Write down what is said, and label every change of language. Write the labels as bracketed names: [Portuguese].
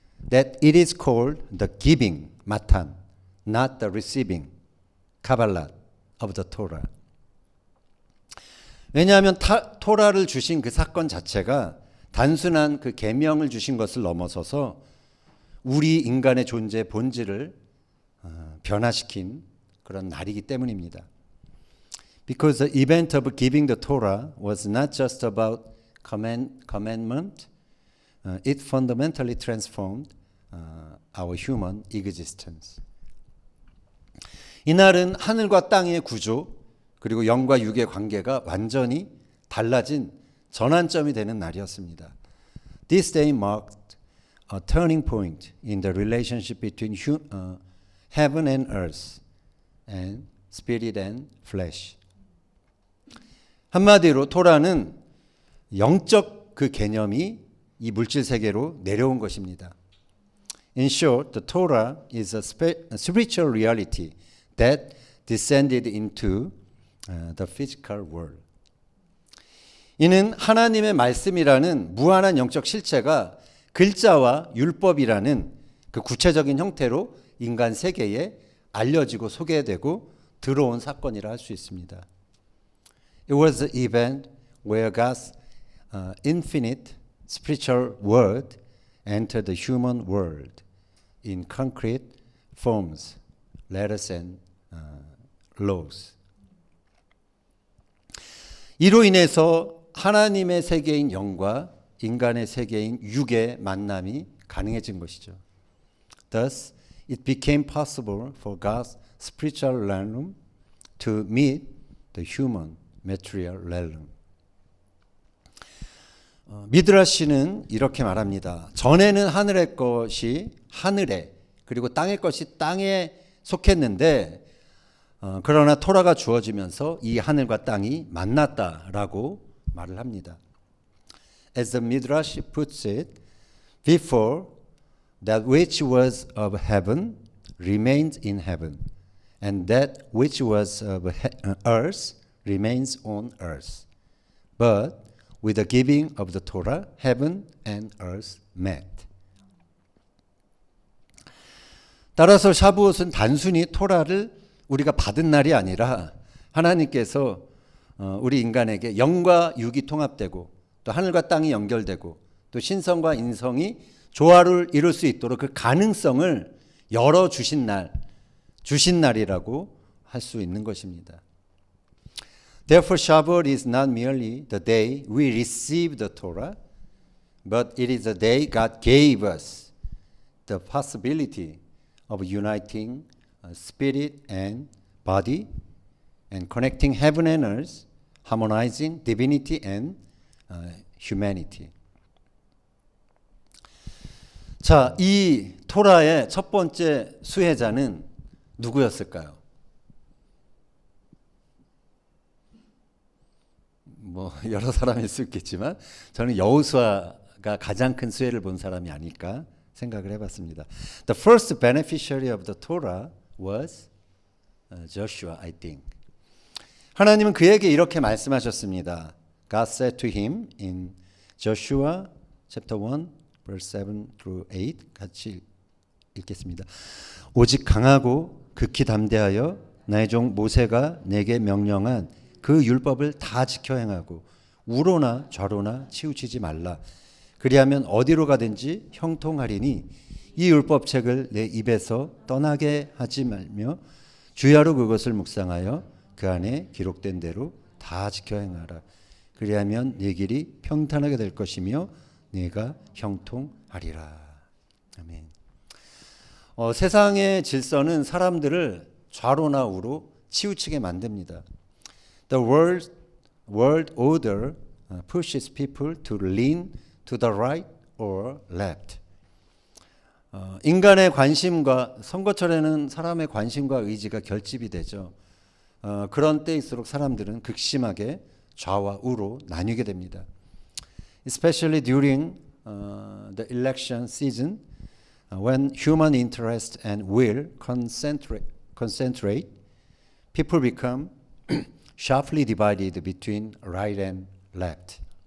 [English] That it is called the giving, 마탄, not the receiving, 카발랏 of the Torah. [Korean] 왜냐하면 토라를 주신 그 사건 자체가 단순한 그 계명을 주신 것을 넘어서서 우리 인간의 존재의 본질을 변화시킨 그런 날이기 때문입니다. [English] Because the event of giving the Torah was not just about commandment, it fundamentally transformed our human existence. [Korean] 이날은 하늘과 땅의 구조 그리고 영과 육의 관계가 완전히 달라진 전환점이 되는 날이었습니다. [English] This day marked a turning point in the relationship between heaven and earth and spirit and flesh. [Korean] 한마디로 토라는 영적 그 개념이 이 물질 세계로 내려온 것입니다. [English] In short, the Torah is a spiritual reality that descended into the physical world. [Korean] 이는 하나님의 말씀이라는 무한한 영적 실체가 글자와 율법이라는 그 구체적인 형태로 인간 세계에 알려지고 소개되고 들어온 사건이라 할 수 있습니다. [English] It was the event where God's infinite spiritual word entered the human world in concrete forms, letters and laws. [Korean] 이로 인해서 하나님의 세계인 영과 인간의 세계인 육의 만남이 가능해진 것이죠. [English] Thus, it became possible for God's spiritual realm to meet the human material realm. [Korean] 미드라시는 이렇게 말합니다. 전에는 하늘의 것이 하늘에 그리고 땅의 것이 땅에 속했는데 그러나 토라가 주어지면서 이 하늘과 땅이 만났다라고 말을 합니다. [English] As the Midrash puts it, before that which was of heaven remains in heaven, and that which was of earth remains on earth. But with the giving of the Torah, heaven and earth met. [Korean] 따라서 샤부옷은 단순히 토라를 우리가 받은 날이 아니라 하나님께서 우리 인간에게 영과 육이 통합되고 또 하늘과 땅이 연결되고 또 신성과 인성이 조화를 이룰 수 있도록 그 가능성을 열어주신 날, 주신 날이라고 할 수 있는 것입니다. [English] Therefore, Shavuot is not merely the day we receive the Torah, but it is the day God gave us the possibility of uniting spirit and body and connecting heaven and earth, harmonizing divinity and humanity. [Korean] 자, 이 토라의 첫 번째 수혜자는 누구였을까요? 뭐 여러 사람일 수 있겠지만 저는 여호수아가 가장 큰 수혜를 본 사람이 아닐까 생각을 해봤습니다. [English] The first beneficiary of the Torah was Joshua, I think. [Korean] 하나님은 그에게 이렇게 말씀하셨습니다. [English] God said to him in Joshua chapter 1 verse 7 through 8 [Korean] 같이 읽겠습니다. 오직 강하고 극히 담대하여 나의 종 모세가 내게 명령한 그 율법을 다 지켜 행하고 우로나 좌로나 치우치지 말라. 그리하면 어디로 가든지 형통하리니 이 율법책을 내 입에서 떠나게 하지 말며 주야로 그것을 묵상하여 그 안에 기록된 대로 다 지켜 행하라. 그리하면 네 길이 평탄하게 될 것이며 네가 형통하리라. 아멘. 세상의 질서는 사람들을 좌로나 우로 치우치게 만듭니다. [English] The world order pushes people to lean to the right or left. [Korean] 인간의 관심과 선거철에는 사람의 관심과 의지가 결집이 되죠. 그런 때일수록 사람들은 극심하게 좌와 우로 나뉘게 됩니다. [English] Especially during the election season, when human interest and will concentrate, people become sharply divided between right and left.